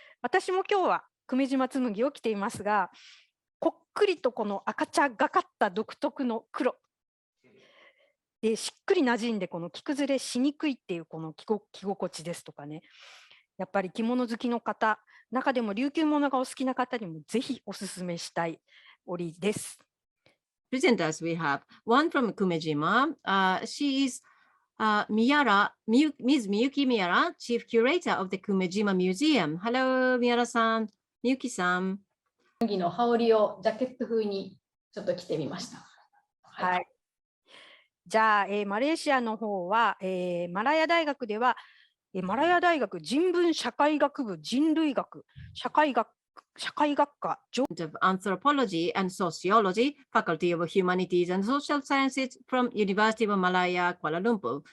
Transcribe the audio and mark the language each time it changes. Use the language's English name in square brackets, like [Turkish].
[Japanese] 私も今日は久米島紬を着ていますが、こっくりとこの赤茶がかった独特の黒で、しっくり馴染んでこの着崩れしにくいっていうこの着心地ですとかね、やっぱり着物好きの方、中でも琉球物がお好きな方にもぜひおすすめしたい織です。 [English] Presenters, we have one from Kumejima. She is Ms. Miyuki Miyara, Chief Curator of the Kumejima Museum. Hello, Miyara-san, Miyuki-san. [Japanese] 麦の羽織をジャケット風にちょっと着てみました。はい。じゃあ、マレーシアの方は、マラヤ大学では、マラヤ大学人文社会学部人類学社会学科 [English] of Anthropology and Sociology, Faculty of Humanities and Social Sciences from University of Malaya, Kuala Lumpur.